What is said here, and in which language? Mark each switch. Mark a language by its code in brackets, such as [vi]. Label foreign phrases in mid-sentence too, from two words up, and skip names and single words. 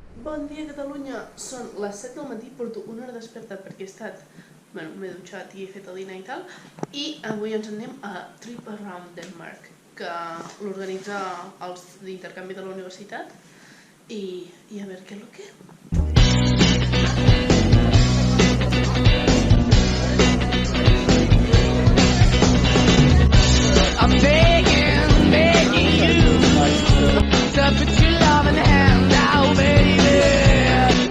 [ca] Bon dia, Catalunya! Són les 7 del matí, porto una hora desperta perquè m'he dutxat i he fet el dinar i tal, i avui ens anem a Trip Around Denmark, que l'organitza els d'intercanvi de la universitat, i a veure què és el que... [en] I'm begging you to put your love in the hand now, baby.